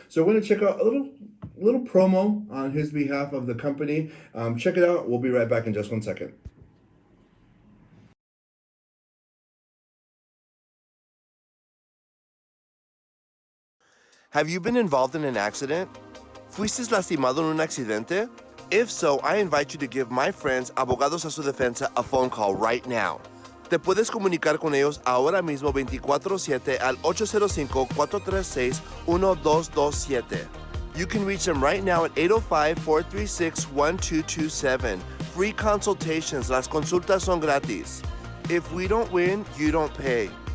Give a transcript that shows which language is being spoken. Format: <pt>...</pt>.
<en>So we're going to check out a little promo on his behalf of the company. Check it out. We'll be right back in just 1 second. Have you been involved in an accident?</en> <es>¿Fuiste lastimado en un accidente?</es> <en>If so, I invite you to give my friends Abogados a su Defensa a phone call right now.</en> <es>Te puedes comunicar con ellos ahora mismo 24/7 al 805-436-1227.</es> <en>You can reach them right now at 805-436-1227. Free consultations.</en> <es>Las consultas son gratis.</es> <en>If we don't win, you don't pay.</en>